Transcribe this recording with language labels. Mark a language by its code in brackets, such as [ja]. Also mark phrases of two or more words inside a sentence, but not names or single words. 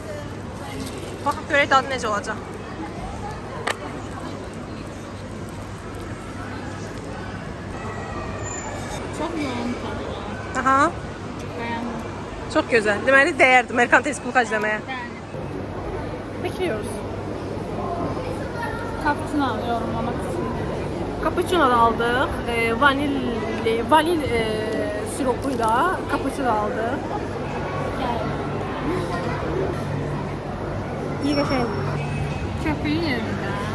[az] Baxın görək dadı necə olacaq. [tr] Çox yoğun tadı var. Aha, [az] Bəyəndim. çox gözəl. Deməli dəyərdi merkantilist pul xərcləməyə. Bəli. [tr] Bekliyoruz. Kapçın alıyorum ona. Cappuccino da aldık. Vanil siropuyla cappuccino aldık. İyi geçen. [az] Köpüğün yerində.